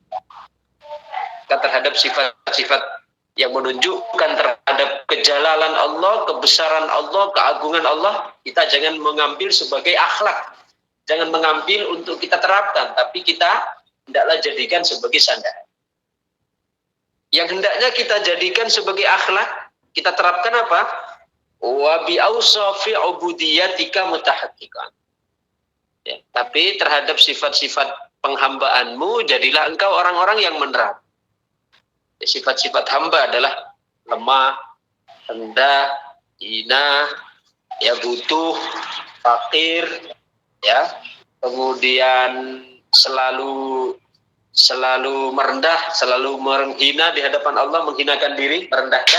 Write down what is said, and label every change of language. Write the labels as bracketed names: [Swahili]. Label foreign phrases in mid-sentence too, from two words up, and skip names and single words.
[Indonesian] Kita terhadap sifat-sifat yang menunjukkan terhadap kejalalan Allah, kebesaran Allah, keagungan Allah, kita jangan mengambil sebagai akhlak. Jangan mengambil untuk kita terapkan, tapi kita hendaklah jadikan sebagai sandaran. Yang hendaknya kita jadikan sebagai akhlak, kita terapkan apa? [Arabic] وبأوصاف عبوديتك متحققا. [Indonesian] Ya, tapi terhadap sifat-sifat penghambaanmu, jadilah engkau orang-orang yang menerap. Ya, sifat-sifat hamba adalah lemah, rendah, hina, ya butuh, fakir, ya, kemudian selalu merendah, selalu menghina di hadapan Allah, menghinakan diri, merendahkan.